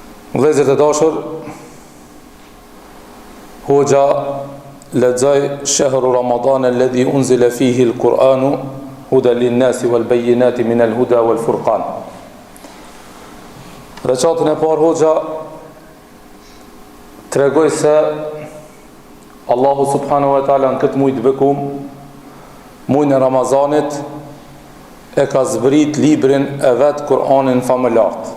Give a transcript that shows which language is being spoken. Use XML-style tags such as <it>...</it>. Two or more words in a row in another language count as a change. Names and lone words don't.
<sq>Vëllezër të dashur, hoxha lexoi</sq> <ar>شهر رمضان الذي أنزل فيه القرآن هدى للناس وبينات من الهدى والفرقان.</ar> <sq>Recatën e parë hoxha tregoi se Allahu</sq> <ar>سبحانه وتعالى</ar> <sq>në këtë muaj të bekum, muajin e Ramazanit, e ka zbrit librin e vet Kur'anin famëlart.</sq>